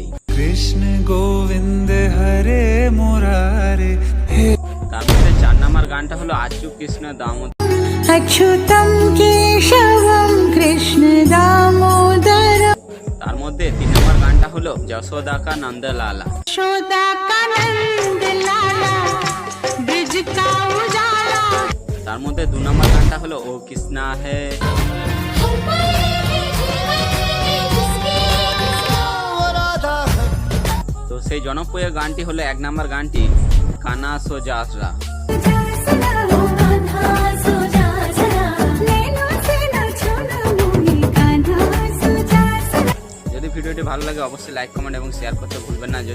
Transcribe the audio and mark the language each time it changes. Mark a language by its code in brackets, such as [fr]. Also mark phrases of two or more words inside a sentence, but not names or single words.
[bn] কৃষ্ণ গোবিন্দ হরে মুরারে। তার মধ্যে 4 নম্বর গানটা হলো আচু কৃষ্ণ দামোদর। [sa] अच्युतं केशवं कृष्ण दामोदर [bn] তার মধ্যে 3 নম্বর গানটা হলো যশোদা কা নন্দলালা। [hi] यशोदा का नंद लाला ब्रिज का उजाला। [bn] তার মধ্যে 2 নম্বর গানটা হলো ও কৃষ্ণা হে। তো সেই জনপ্রিয় গানটি হলো 1 নম্বর গানটি কানা সোজাসরা। যদি ভিডিওটি ভালো লাগে অবশ্যই [en] like comment [bn] এবং শেয়ার করতে ভুলবেন না।